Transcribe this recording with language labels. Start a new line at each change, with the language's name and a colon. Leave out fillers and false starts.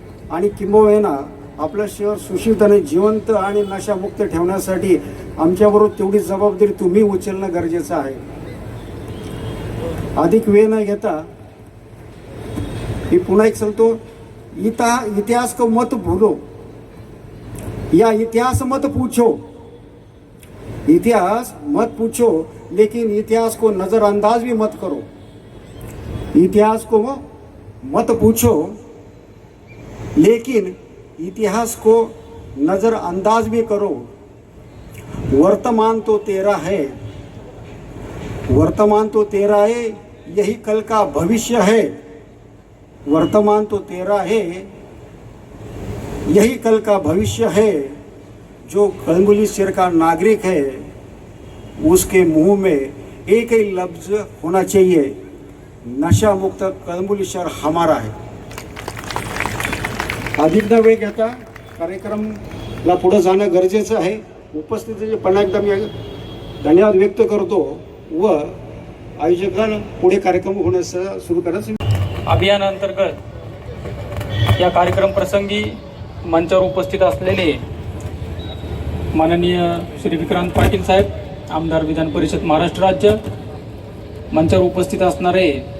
Marathi: आणि किंबहुना आपलं शहर सुशिक्षित आणि जिवंत आणि नशामुक्त ठेवण्यासाठी आमच्याबरोबर तेवढी जबाबदारी तुम्ही उचलणं गरजेचं आहे. अधिक वेळ न घेता मी पुन्हा एक सांगतो,
Hindi: इतिहास को मत भूलो या इतिहास मत पूछो. इतिहास मत पूछो लेकिन इतिहास को नज़रअंदाज भी मत करो. इतिहास को मत पूछो लेकिन इतिहास को नज़रअंदाज भी करो. वर्तमान तो तेरा है, वर्तमान तो तेरा है, यही कल का भविष्य है. वर्तमान तो तेरा है, यही कल का भविष्य है. जो कळंबोली शहर का नागरिक है उसके मुंह में एक ही लफ्ज होना चाहिए, नशा मुक्त कळंबोली शहर हमारा है.
Marathi: अधिक न वेळ घेता कार्यक्रमला पुढे जाणं गरजेचं आहे. उपस्थितीचे पुन्हा एकदा मी धन्यवाद व्यक्त करतो व आयोजकांना पुढे कार्यक्रम होण्यास सुरू करायचं. अभियानांतर्गत या कार्यक्रम प्रसंगी मंचावर उपस्थित असलेले माननीय श्री विक्रांत पाटील साहेब, आमदार विधान परिषद महाराष्ट्र राज्य, मंचावर उपस्थित असणारे